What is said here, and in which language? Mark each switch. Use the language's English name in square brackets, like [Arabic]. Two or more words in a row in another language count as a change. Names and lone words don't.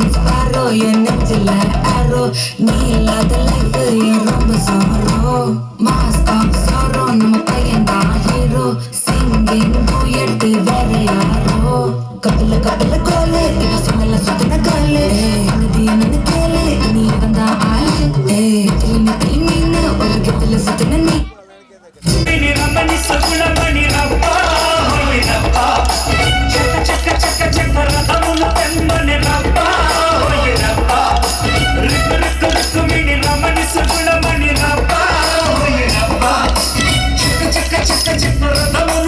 [Tamil] ஸ்பாரோ என் நெஞ்சில ஆரோ நீ இல்லாத லைஃப் என் ரொம்ப சாரோ மாஸ்டாப் சாரோ நம்ம பையன் தான் ஹீரோ [English] singing duet [Tamil] வேற யாரோ கப்பல கப்பல கோலு இவ சொன்னல சுத்தின காலு அது என்னன்னு கேளு நீ வந்தா ஆளு திரும்பி திரும்பின்னு ஒரு கெத்துல சுத்தின நீ [Telugu] రమణి సగుణమణి రబ్బా హోయ్ రబ్బా చక చక చక చక రథముల తెమ్మని రబ్బా హోయ్ రబ్బా రిక్ రిక్ రిక్ మిని రమణి సగుణమణి రబ్బా హోయ్ రబ్బా చక చక చక చక రథముల